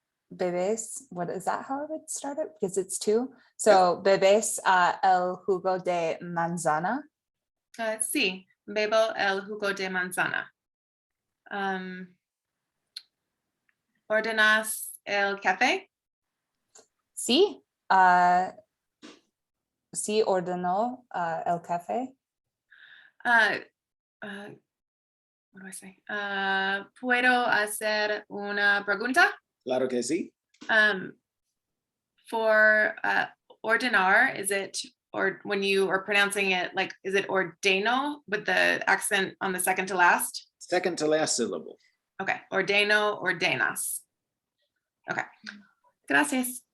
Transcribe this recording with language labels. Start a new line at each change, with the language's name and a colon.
English: Bebés, what is that, how I would start it? Because it's two.
Spanish: So bebés el jugo de manzana. Sí, bebo el jugo de manzana. ¿Ordenas el café? Sí, sí ordenó el café.
English: What do I say?
Spanish: ¿Puedo hacer una pregunta? Claro que sí.
English: For ordenar, is it, or when you are pronouncing it, like, is it ordeno with the accent on the second to last? Second to last syllable.
Spanish: Okay, ordeno, ordenas. Okay, gracias.